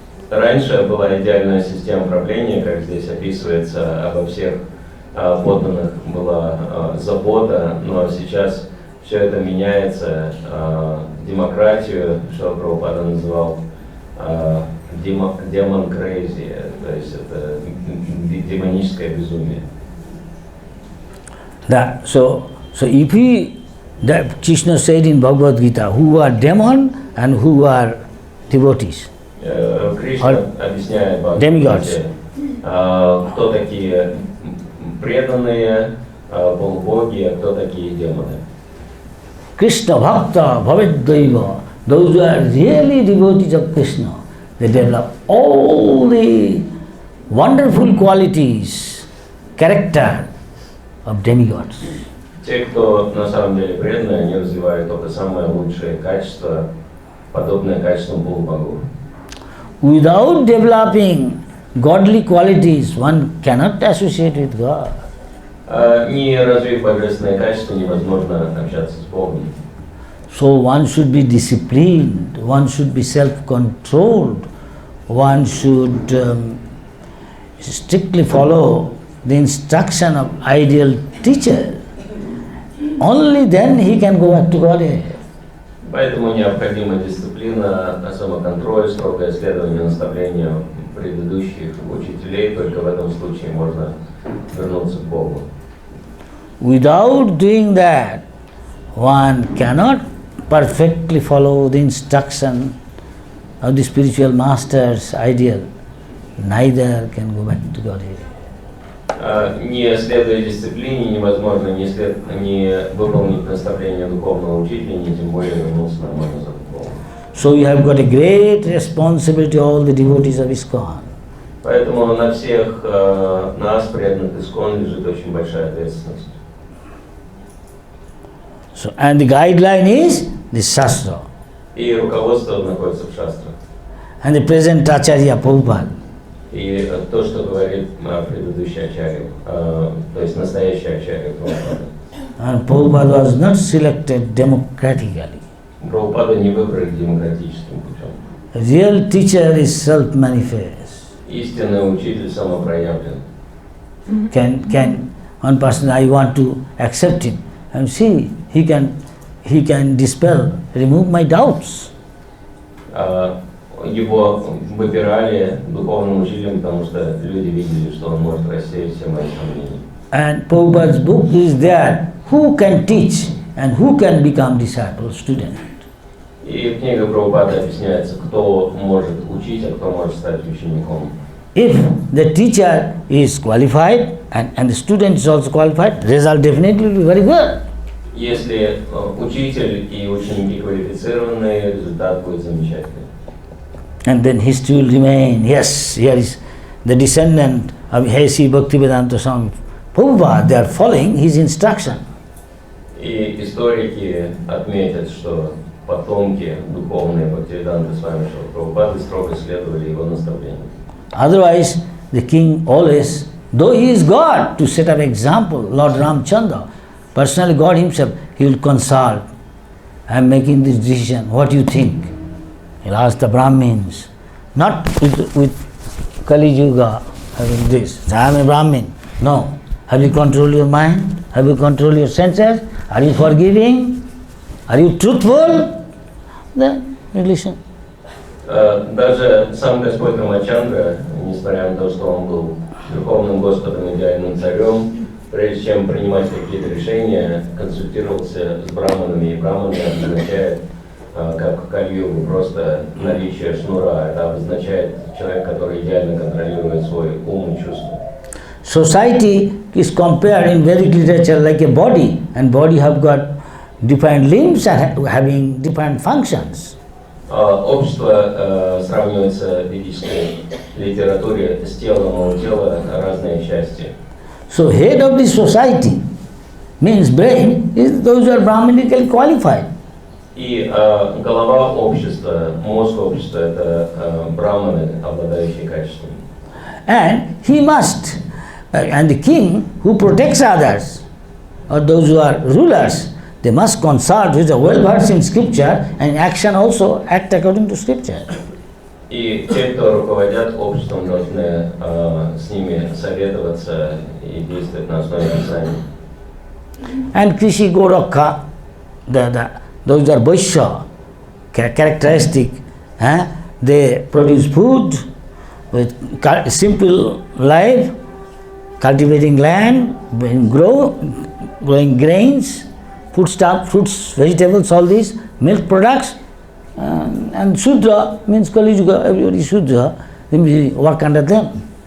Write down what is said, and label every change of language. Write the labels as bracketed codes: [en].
[ru] Раньше была идеальная система правления, как здесь описывается, обо всех подданных была забота, но сейчас все это меняется. Демократию, что Прабхупада называл [en] demon crazy, [ru] то есть это демоническое безумие. [en] So if that Krishna said in Bhagavad Gita, who are demon and who are devotees. [ru] Кришна объясняет в [en] demigods. [ru] Кто такие преданные, полубоги, а кто такие демоны. [en] Krishna Bhakta Bhavedaiva, those who are really devotees of Krishna, they develop all the wonderful qualities, character of demigods. [ru] Те, кто на самом деле преданные, они развивают только самые лучшие качества, подобные качествам полубогов. [en] Without developing godly qualities, one cannot associate with God. [ru] Не развив божественные качества, невозможно общаться с Богом. [en] So one should be disciplined, one should be self-controlled, one should strictly follow the instruction of ideal teacher. Only then he can go back to Godhead. [ru] Поэтому необходима дисциплина, самоконтроль, строгое следование наставлению предыдущих учителей. Только в этом случае можно вернуться к Богу. [en] Without doing that, one cannot perfectly follow the instruction of the spiritual master's ideal. Neither can go back to Godhead. [ru] Не следуя дисциплине, невозможно не выполнить наставление духовного учителя, не тем более вернуться нормально за духовным. [en] So you have got a great responsibility, all the devotees of ISKCON. [ru] Поэтому на всех нас, преданных ISKCON, лежит очень большая ответственность. [en] So, and the guideline is the Shastra. [ru] И руководство находится в шастрах. [en] And the present Acharya Prabhupada. [ru] И то, что говорит предыдущий ачарья, то есть настоящий ачарья Прабхупада. [en] And Prabhupada was not selected democratically. [ru] Прабхупада не выбрали демократическим путем. [en] Real teacher is self-manifest. [ru] Истинный учитель самопроявлен. [en] Can one person, I want to accept him, and see, he can dispel, remove my doubts. [ru] Его выбирали духовным учителем, потому что люди видели, что он может рассеять все мои сомнения. [en] And Prabhupada's book is there, who can teach and who can become disciple, student. [ru] И в книге Прабхупады объясняется, кто может учить, а кто может стать учеником. [en] If the teacher is qualified and the student is also qualified, result definitely will be very good. [ru] Если учитель и ученики квалифицированные, результат будет замечательный. [en] And then history will remain, yes, here is the descendant of Hesi Bhaktivedanta Swami Prabhupada, they are following his instruction. [ru] И историки отметят, что потомки духовные Бхактивиданты Свами Прабхупады строго следовали его наставлениям. [en] Otherwise, the king always, though he is God, to set up example, Lord Ramchandra, personally God himself, he will consult. I am making this decision, what do you think? He'll ask the Brahmins, not with Kali Yuga having this. I am a Brahmin. No. Have you controlled your mind? Have you controlled your senses? Are you forgiving? Are you truthful? Then you listen. [ru] Даже сам Господь Рамачандра, несмотря на то, что он был Верховным Господом, идеальным царем, прежде чем принимать какие-то решения, консультировался с браманами, и браманы означает, как в Кали-югу, просто наличие шнура. Это обозначает человек, который идеально контролирует свой ум и чувства. [en] Society is compared in Vedic literature like a body, and body have got different limbs and having different functions. [ru] Общество сравнивается в ведической литературе с телом, а у тела разные части. [en] So head of the society means brain is those who are Brahmanically qualified. [ru] И голова общества, мозг общества – это браманы, обладающие качествами. [en] And he must, and the king who protects others, or those who are rulers, they must consult with the well-versed in scripture and action also act according to scripture. [ru] И те, кто руководят обществом, должны с ними советоваться и действовать на основе Писания. [en] And Krishi Gorakha, those are Vaishya, characteristic, they produce food with simple life, cultivating land, growing grains, foodstuff, fruits, vegetables, all these, milk products, and Shudra means Kali Yuga, everybody Shudra, they may work under them.